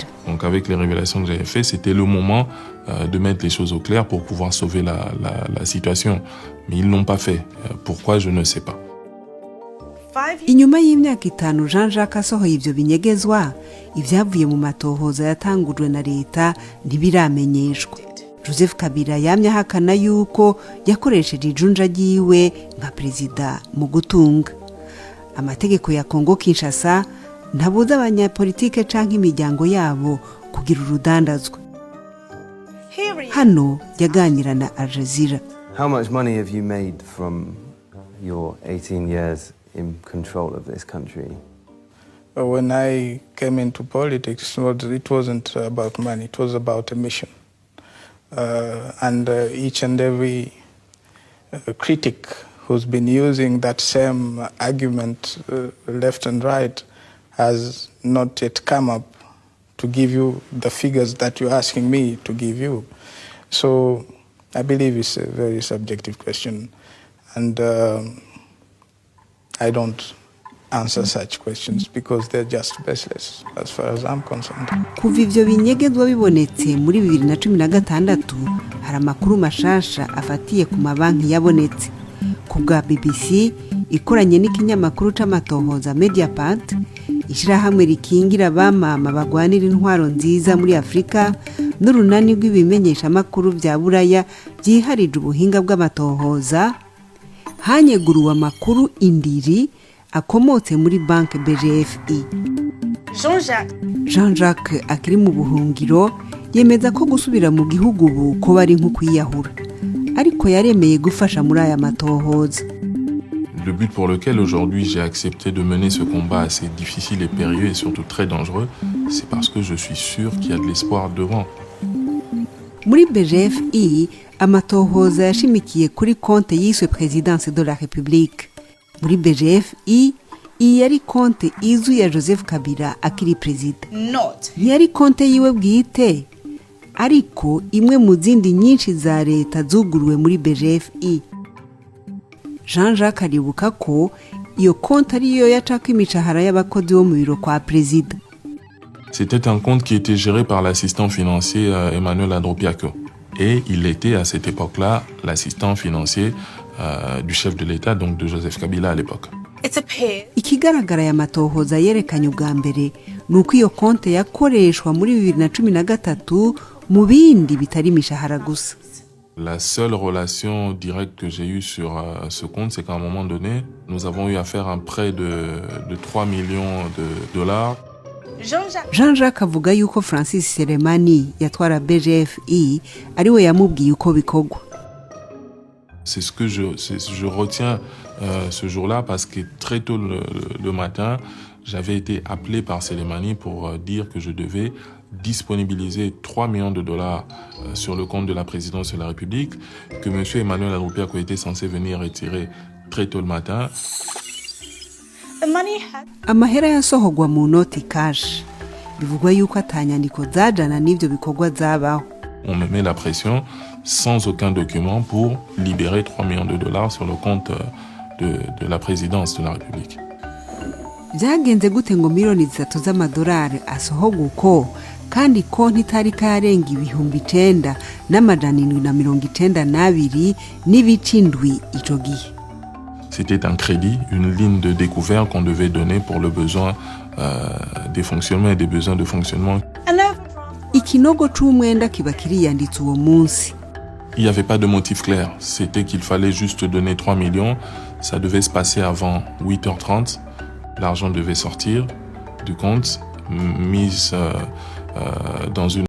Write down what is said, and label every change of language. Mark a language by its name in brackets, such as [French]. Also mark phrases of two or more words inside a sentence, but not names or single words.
[French] Donc avec les révélations que j'avais fait, c'était le moment de mettre les choses au clair pour pouvoir sauver la situation. Mais ils n'ont pas fait. Pourquoi, je ne sais pas. [Rundi] Inyuma y'imyaka 5 Jean-Jacques asohoye ivyo binyegezwa, ivyavuye mu matohoza yatangujwe na leta ntibiramenyeshwa. Joseph Kabila yamye ahakana yuko yakoresheje ijunja ryiwe nka perezida mu gutunga. Amategeko ya Kongo Kinshasa ntabuza abanyapolitike canke imiryango yabo kugira urudandazwa. Hano yaganira na Al Jazeera. [English] How much money have you made from your 18 years in control of this country? When I came into politics, it wasn't about money, it was about a mission. And each and every critic who's been using that same argument left and right has not yet come up to give you the figures that you're asking me to give you. So I believe it's a very subjective question. And I don't answer such questions because they're just baseless as far as I'm concerned. [Rundi] Kuva ivyo binyegezwa bibonetse muri 2016 hari amakuru mashasha afatiye ku mabanki yabonetse. Kubwa BBC ikoranye n'ikinyamakuru c'amatohoza Mediapart, ishirahamwe rikingira abamama bagwanira intwaro nziza muri Afrika n'urunani rw'ibimenyesha amakuru vya Buraya byiharije ubuhinga bw'amatohoza, hanyeguruwa amakuru indiri akomotse muri banki BGFI. Jean-Jacques akiri mu buhungiro yemeza ko gusubira mu gihugu ubu ko bari nko kwiyahura, ariko yaremeye gufasha muri aya matohoza. [French] Le but pour lequel aujourd'hui j'ai accepté de mener ce combat assez difficile et périlleux et surtout très dangereux, c'est parce que je suis sûr qu'il y a de l'espoir devant. [Rundi] Muri BGFI amatohoza yashimikiye kuri konte yiswe Présidence de la République. Muri BGFI iyi yari konte izu ya Joseph Kabila akiri perezida. Ntiyari konte yiwe bwite, ariko imwe mu zindi nyinshi za leta zuguruwe muri BGFI. Jean-Jacques aribuka ko iyo konti ariyo yacako imishahara y'abakozi bo mu biro kwa perezida. [French] C'était un compte qui était géré par l'assistant financier Emmanuel Andropiako. Et il était à cette époque-là l'assistant financier du chef de l'État, donc de Joseph Kabila à l'époque. [Rundi] Ikigaragara ya matohoza yerekanye ubwa mbere nuko iyo konti yakoreshwa muri 2013 mu bindi bitari imishahara gusa. [French] La seule relation directe que j'ai eue sur ce compte, c'est qu'à un moment donné, nous avons eu à faire un prêt de 3 millions de dollars. [Rundi] Jean-Jacques avuga yuko Francis Selemani yatwara BGFI ariwe yamubwiye uko bikorwa. [French] C'est ce que je retiens ce jour-là parce que très tôt le matin, j'avais été appelé par Selemani pour dire que je devais disponibiliser 3 millions de dollars sur le compte de la présidence de la République, que M. Emmanuel Andropiako était censé venir retirer très tôt le matin. [Rundi] Amahera yasohogwa mu noti cash. Bivugwa yuko atanyandiko zajana n'ivyo bikorwa zabaho. [French] On me met la pression sans aucun document pour libérer 3 millions de dollars sur le compte de la présidence de la République. [Rundi] Byagenze gute ngo miliyoni 3 z'amadolari asohogwa uko kandi konti itari karenga 9,792 n'ibice 7 ico gihe. [French] C'était un crédit, une ligne de découvert qu'on devait donner pour le besoin des fonctionnements et des besoins de fonctionnement. [Rundi] Ikinogo c'umwenda kiba kiriyanditse uwo munsi. [French] Il n'y avait pas de motif clair. C'était qu'il fallait juste donner 3 millions. Ça devait se passer avant 8h30. L'argent devait sortir du compte, mise dans une